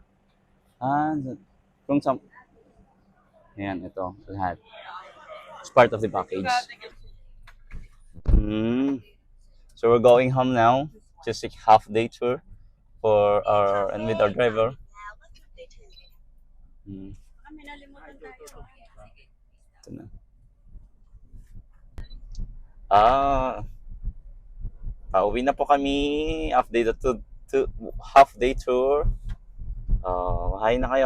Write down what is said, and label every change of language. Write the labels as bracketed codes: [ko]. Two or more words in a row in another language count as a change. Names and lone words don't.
[tl] Kung sa... Ayan, ito, lahat. [en] It's part of the package. So we're going home now. Just a half-day tour for our and with our driver. [tl] Ito na. Pauwi na po kami. [en] Half-day tour. Hi [tl] na kayo.